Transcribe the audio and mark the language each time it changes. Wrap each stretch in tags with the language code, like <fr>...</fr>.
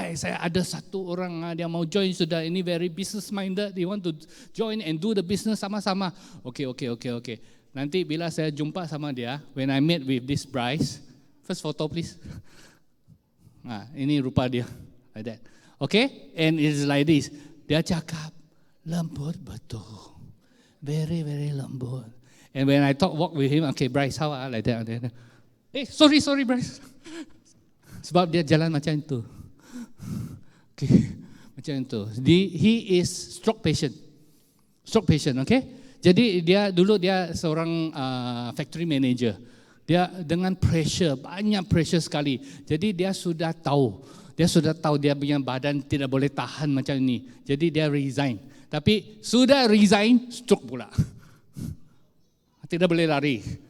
<ms>Saya ada satu orang dia mau join sudah.</ms> <en>Ini very business minded. They want to join and do the business</en> <ms>sama-sama.</ms> <en>Okay.</en> <ms>Nanti bila saya jumpa sama dia,</ms> <en>when I met with this Bryce, first photo please.</en> <ms>Ini rupa dia.</ms> <en>Like that. Okay? And it's like this.</en> <ms>Dia cakap, lembut betul.</ms> <en>Very, very</en> <ms>lembut.</ms> <en>And when I walk with him, okay Bryce, how like that.</en> <ms>Sorry Bryce. Sebab dia jalan macam itu. Okay. Macam itu.</ms> <en>He is stroke patient, okay?</en> <ms>Jadi dia seorang factory manager. Dia dengan banyak pressure sekali. Jadi dia sudah tahu dia punya badan tidak boleh tahan macam ini. Jadi dia resign. Tapi sudah resign, stroke pula. Tidak boleh lari.</ms>